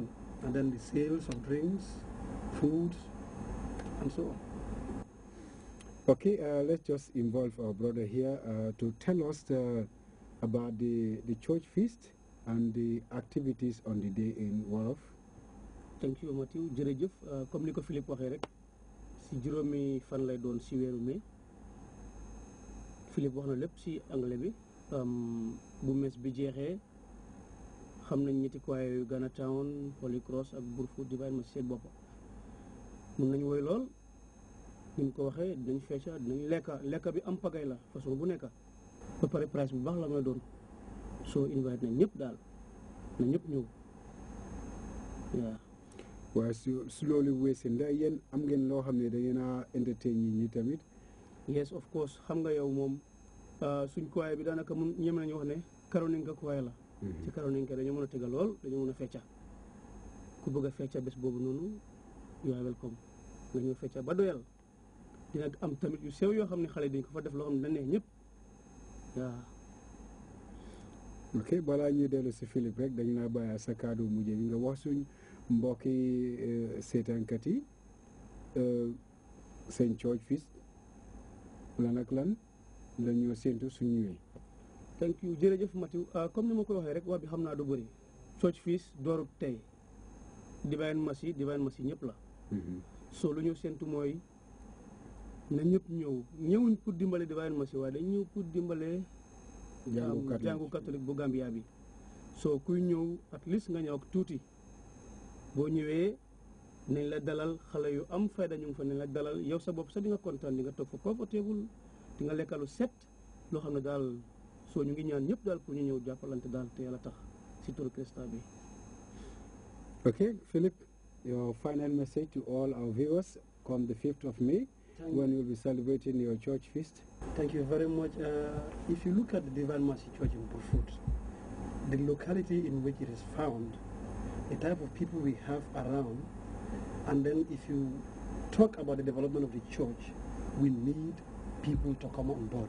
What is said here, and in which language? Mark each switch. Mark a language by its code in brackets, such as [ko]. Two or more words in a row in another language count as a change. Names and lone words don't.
[en] And then the sales of drinks, food, and so on. Okay, let's just involve our brother here to tell us about the church feast and the activities on the day in Wolof. Thank you, Matthew. [wo] Jërëjëf comme ni ko Philippe waxee rek si juróomi fan lay doon si weeru mai. Philippe wax na lépp si anglais bi bu mes bi jeexee xam nañ ñetti choir yu Ghana Town, Holy Cross ak Brufut Divine Mercy seen bopp mun nañu woy lool ni mu ko waxee dinañ fecca dinañ lekka bi am pagay la façon bu nekk ba pare price bu baax la may doon soo invite nañ ñëpp daal na ñëpp ñëw waaw. waaye su loolu weesee ndax yéen am ngeen loo xam ne da ngeen a entertain ñi tamit. [en] Yes, of course. [wo] Xam nga yow moom suñ choir bi daanaka mun ñeme nañu wax ne Karoninka choir la. ci Karoninka dañoo mën a tegal lool dañoo mën a fecca ku bëgg a fecca bés boobu noonu [en] you are welcome [wo] nga ñëw fecca ba doyal dina am tamit yu sew yoo xam ne xale dañ ko fa def loo xam ne dañ neex ñëpp waaw. ok balaa ñuy dellu si Philippe rek dañ laa bàyyi sa kàddu mujj bi nga wax suñ mbokki seetaankat yi seen [en] church feast [wo] lan ak lan la ñoo séntu suñ ñëwee. [en] Thank you [wo] jërëjëf Mathieu comme ni ma ko waxee rek wax bi xam naa du bëri [en] church feast [wo] doorub tey Divine Mercy ñëpp la. so lu ñu séntu mooy na ñëpp ñëwuñ pour dimbale Divine Mercy waaye dañ ñëw pour dimbale jàngu catholique bu Gambia bi so kuy ñëw [en] at least [wo] nga ñëw ak tuuti boo ñëwee nañ la dalal xale yu am fayda ñu ngi fa nañ la dalal yow sa bopp sax di nga kontaan di nga toog fa comfortable di nga lekkalu set loo xam ne daal soo ñu ngi ñaan ñëpp daal pour ñu ñëw jàppalante daal te yàlla tax si turu Christa bi. [en] Okay, Philip, your final message to all our viewers come the 5th of May when you'll be celebrating your church feast. Thank you very much. If you look at the Divine Mercy Church in Brufut, the locality in which it is found, the type of people we have around, and then if you talk about the development of the church, we need people to come on board.